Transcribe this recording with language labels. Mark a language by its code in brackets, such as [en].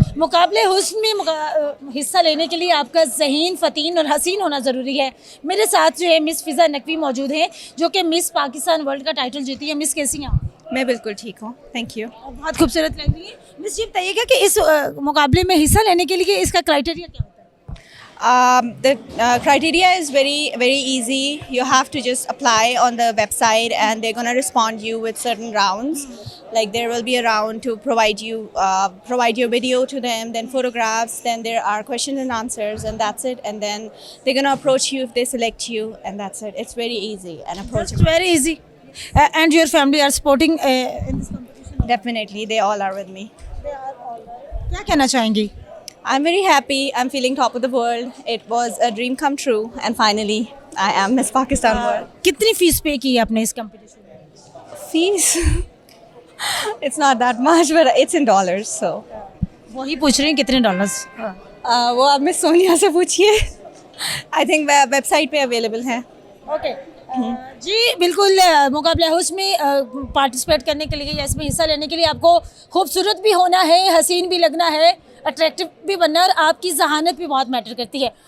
[hi] मुकाबले हुस्न में हिस्सा लेने के लिए आपका ज़हीन, फ़तीन और हसीन होना ज़रूरी है. मेरे साथ जो है मिस फ़िज़ा नकवी मौजूद हैं, जो कि मिस पाकिस्तान वर्ल्ड का टाइटल जीती है. मिस कैसी हैं आप? मैं बिल्कुल ठीक हूँ, थैंक यू. बहुत खूबसूरत लग रही है. मिस ये बताइएगा कि इस मुकाबले में हिस्सा लेने के लिए इसका क्राइटेरिया क्या होता है? [en] The criteria is very easy. You have to just apply on the website, and they're gonna respond you with certain rounds. Like there will be a round to provide your video to them, then photographs, then there are questions and answers, and that's it. And then they're gonna approach you if they select you, and that's it. It's very easy and It's approachable. very easy. And your family are supporting in this competition? Definitely, they all are with me. [hi] क्या कहना चाहेंगी? [en] I'm very happy. I'm feeling top of the world. It was a dream come true, and finally, I am Miss Pakistan World. [hi] कितनी fees पे की है आपने इस competition में? [en] Fees? It's not that much, but it's in dollars, so. [hi] वही पूछ रही हैं कितने डॉलर्स? वो आप मिस सोनिया से पूछिए. [en] I think [hi] वेबसाइट पे अवेलेबल है. ओके. जी बिल्कुल. मुकाबला हुस्न में पार्टिसिपेट करने के लिए या इसमें हिस्सा लेने के लिए आपको खूबसूरत भी होना है, हसीन भी लगना है, अट्रैक्टिव भी बनना है, और आपकी जहानत भी बहुत मैटर करती है.